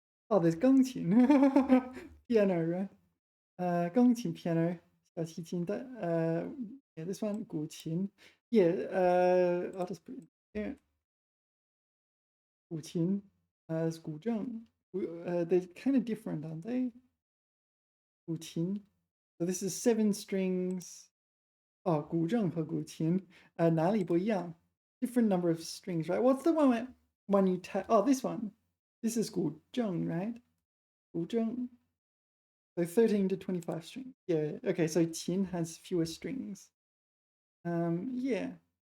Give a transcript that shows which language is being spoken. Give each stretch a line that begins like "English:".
English: Oh, there's gongqin. Piano, right? Gongqin, piano. 小提琴, yeah, this one, 古琴. Yeah, I'll just put it there. 古琴, it's 古筝. They're kind of different, aren't they? 古琴.So this is 7 strings. Oh,
Chinese: 古筝和古琴, 哪里不一样?
English: Different number of strings, right? What's the one you tap? Oh, this one. This is 古筝, right? 古筝. So 13 to 25 strings. Yeah. Okay. So 10 has fewer strings. Yeah.